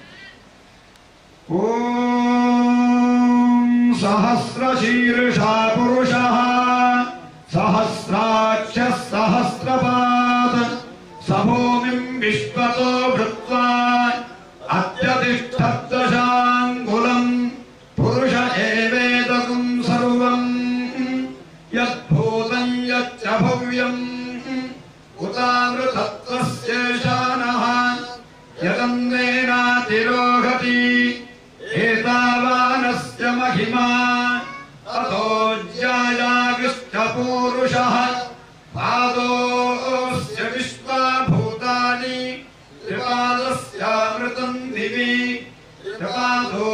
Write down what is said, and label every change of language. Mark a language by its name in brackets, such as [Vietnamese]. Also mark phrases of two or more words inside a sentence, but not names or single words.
[Sanskrit] ಓಂ ಸಹಸ್ರಶೀರ್ಷಾ ಪುರುಷಃ ಸಹಸ್ರಾಕ್ಷ ಸಹಸ್ರಪಾದ ಸಭೂಮಿಂ ವಿಶ್ವತೋ ಭೃತ್ವಾ ಅತ್ಯತಿಷ್ಠದ್ದಶಾಂಗುಲಂ ಪುರುಷ ಏವೇದಕಂ ಸರ್ವಂ ಯದ್ಭೂತಂ ಯಚ್ಚ ಭವ್ಯಂ ಉತಾಮೃತತ್ವಸ್ಯೇಷಾನಃ ಯದನ್ನೇನಾತಿರೋಹತಿ ಏತಾವಾನಸ್ಯ ಮಹಿಮಾ ತಥೋ ಜ್ಯಾಯಾಗಿಷ್ಟ ಪೂರುಷಃ ಪಾದೋಸ್ಯ ವಿಶ್ವಭೂತಾನಿ ತ್ರಿಪಾದಸ್ಯಾಮೃತಂ ದಿವಿ ತ್ರಿಪಾದ